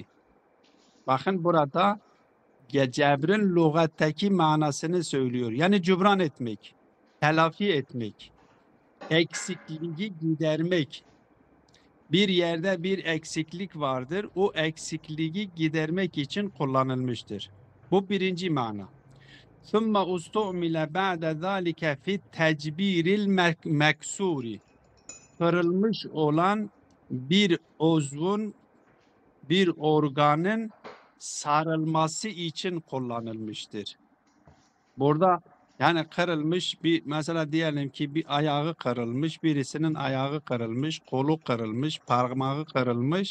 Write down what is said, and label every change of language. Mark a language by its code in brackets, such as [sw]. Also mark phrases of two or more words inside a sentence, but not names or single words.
[tr] Bakın burada cebrin lügattaki manasını söylüyor. Yani cübran etmek, telafi etmek, eksikliği gidermek. Bir yerde bir eksiklik vardır. O eksikliği gidermek için kullanılmıştır. Bu birinci mana. [ar] ثُمَّ اُسْتُعْمِلَ بَعْدَ ذَٰلِكَ فِي التَّعْبِيرِ الْمَكْسُورِ. [tr] Kırılmış olan bir uzvun, bir organın sarılması için kullanılmıştır. Burada yani kırılmış mesela diyelim ki bir ayağı kırılmış, birisinin ayağı kırılmış, kolu kırılmış, parmağı kırılmış.